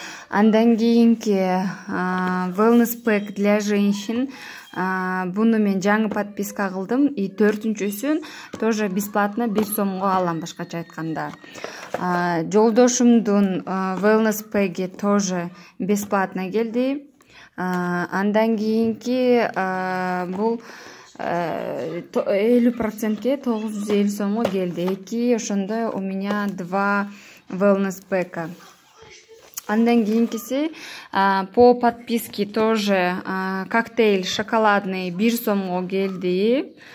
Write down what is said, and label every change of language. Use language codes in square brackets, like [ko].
[ky] Андан кийинки wellness pack [ru] для женщин. [ky] Буну мен жаңы подписка кылдым [ru] и [ky] 4-чүсүн [ru] тоже [ky] бесплатно 1 сомго алам, башкача айтканда. Жолдошумдун wellness pack'i [ru] тоже [ky] бесплатно келди. Андан кийинки бул 50%ке 950 сомго келди. Эки ошондой [ru] у меня [ky] 2 wellness pack'a. Андан кийинкиси [ru] по подписке тоже коктейль шоколадный [ky] 1 сомго келди.